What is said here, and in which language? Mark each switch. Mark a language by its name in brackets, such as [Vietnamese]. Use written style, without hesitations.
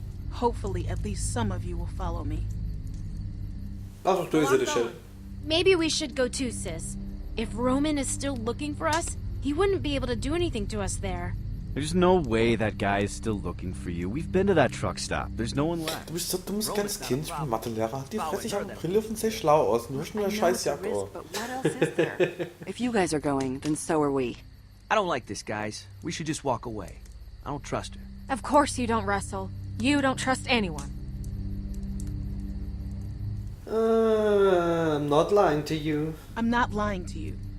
[English] Hopefully, at least some of you will follow me. [German] Ach, doch böse, die Shell. [English] Maybe we should go too, sis. If Roman is still looking for us, he wouldn't be able to do anything to us there. There's no way that guy is still looking for you. We've been to that truck stop. There's no one left. [German] Du bist so ein dummes kleines Kind, ich bin Mathelehrer. Die Fresse, ich habe eine Brille und sehe schlau aus. Nur schon eine Scheißjacke. [English] But what else is there? If you guys are going, then so are we. I don't like this, guys. We should just walk away. I don't trust her. Of course you don't, Russell. You don't trust anyone. I'm not lying to you. I'm not lying to you.